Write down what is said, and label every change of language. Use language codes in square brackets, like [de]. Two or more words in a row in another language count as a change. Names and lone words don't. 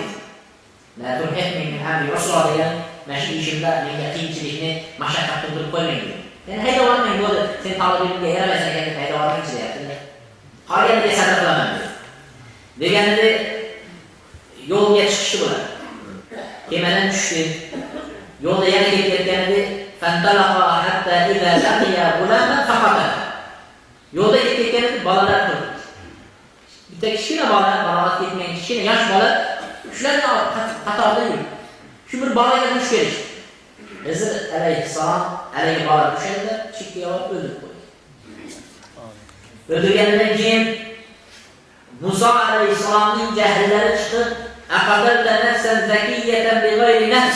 [ar] لا ترهقني من أمري عسرا [uz] degan mana shu ishimda menga qiyinchilikni, mashaqqatni qilib qo'ymang dedi. Sen haydavormang bo'ldi, sen talabingga yaramaysan ekan deb haydavormangchi deyapti. Qolganiga sabr qilaman dedi. Deganida yo'lga chiqishdi bular. Kemadan tushdi. Yo'lda yana ketayotganida [ar] فانطلقا حتى إذا لقيا غلاما فقتله. [uz] Yo'lda ketayotganida bolalar turdi. Bitta kichkina bola, balog'at yetmagan kichkina yosh bola shularga qatorda yurdi. Shu bir bolaga duch kelishdi. Hizr alayhissalom alayhi bola tushanda chekka olib o'ldirib qo'ydi. O'ldirganidan keyin Musa alayhissalomning jahllari chiqib, [ar] أقتلت نفسا زكية بغير نفس.